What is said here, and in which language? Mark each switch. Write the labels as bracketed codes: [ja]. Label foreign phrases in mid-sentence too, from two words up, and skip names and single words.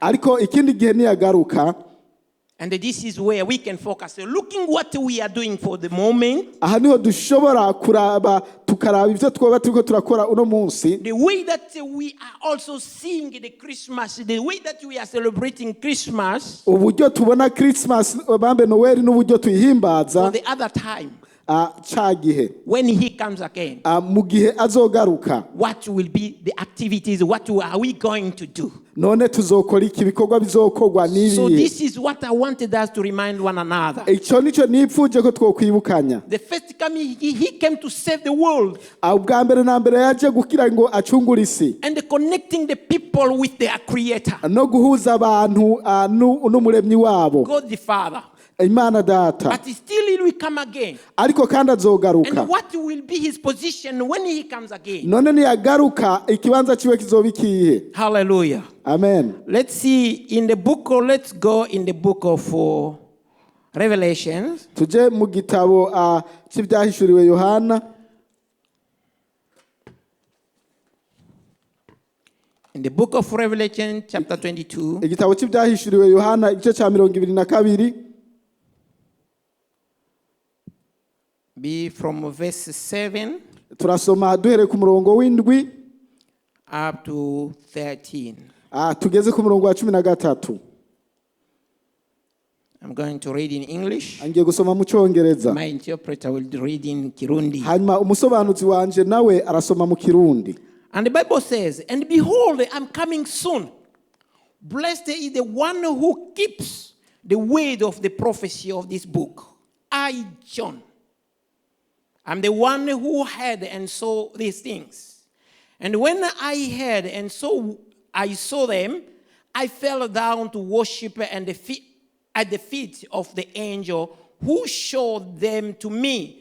[rn] Ariko ikindi gihe niyagaruka, [en] and this is where we can focus. So looking what we are doing for the moment, [rn] aha niho dushobora kuraba tukaraba ivyo twoba turiko turakora uno munsi, [en] the way that we are also seeing the Christmas, the way that we are celebrating Christmas [rn] uburyo tubona Christmas bambe Noel n'uburyo [en] for [rn] tuyihimbaza [en] the other time [rn] ca gihe [en] when he comes again. [rn] mu gihe azogaruka. [en] What will be the activities? What are we going to do? [rn] None tuzokora iki, ibikorwa bizokorwa [en] So [rn] n'ibihe. [en] this is what I wanted us to remind one another. [rn] Ico nico nipfuje ko twokwibukanya. [en] The first coming, he came to save the world [rn] Ubwa mbere na mbere yaje kugira ngo acungure isi [en] and connecting the people with their creator, [rn] no guhuza abantu n'umuremyi wabo, [en] God the Father. [rn] Imana Data. [en] But still he will come again. [rn] Ariko kandi azogaruka. [en] And what will be his position when he comes again? [rn] None niyagaruka ikibanza ciwe kizoba ikihe? [en] Hallelujah. Amen. Let's see in the book, or let's go in the book of Revelations. [rn] Tuje mu gitabo c'ivyahishuriwe Yohana. [en] In the book of Revelation, chapter 22. [rn] Igitabo c'ivyahishuriwe Yohana igice ca 22. [en] Be from verse 7 [rn] Turasoma duhere ku murongo w'indwi [en] up to 13. [rn] tugeze ku murongo wa 13. [en] I'm going to read in English. [rn] Angiye gusoma mu Congereza. [en] My interpreter will read in Kirundi. [rn] Hanyuma umusobanuzi wanje nawe arasoma mu Kirundi. [en] And the Bible says, "And behold, I'm coming soon. Blessed is the one who keeps the word of the prophecy of this book. I, John, I'm the one who heard and saw these things. And when I heard and I saw them, I fell down to worship at the feet of the angel who showed them to me.